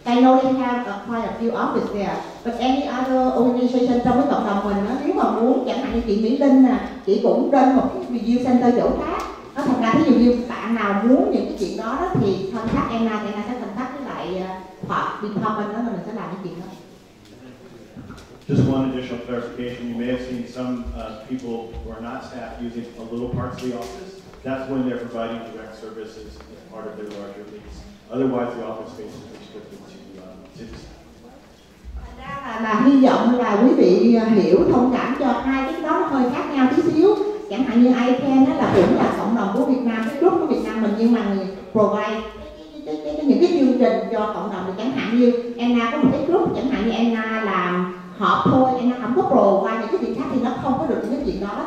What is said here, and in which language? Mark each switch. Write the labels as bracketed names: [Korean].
[English] I know they have quite a few offices there, but any other organization [Vietnamese] trong cái cộng đồng mình nếu mà muốn, chẳng hạn như chị Mỹ Linh nè, chị cũng trên một cái review center chỗ khác. Nó thật ra ví dụ như bạn nào muốn những cái chuyện đó thì contact Anna thì Anna sẽ contact với lại họp department đó, mình sẽ làm cái chuyện đó. [English] Just one additional clarification. You may have seen some people who are not staff using a little parts of the office. That's when they're providing direct services as part of their larger lease. Otherwise, the office space is restricted to the staff. [Vietnamese] Thành ra là hy vọng là quý vị hiểu, thông cảm cho hai cái đó nó hơi khác nhau tí xíu. Chẳng hạn như ICANN là cũng là cộng đồng của Việt Nam, cái group của Việt Nam mình, nhưng mà người provide những cái chương trình cho cộng đồng. Chẳng hạn như Anna có một cái group, chẳng hạn như Anna làm họp thôi, Anna không có provide những cái chuyện khác thì nó không có được những cái chuyện đó.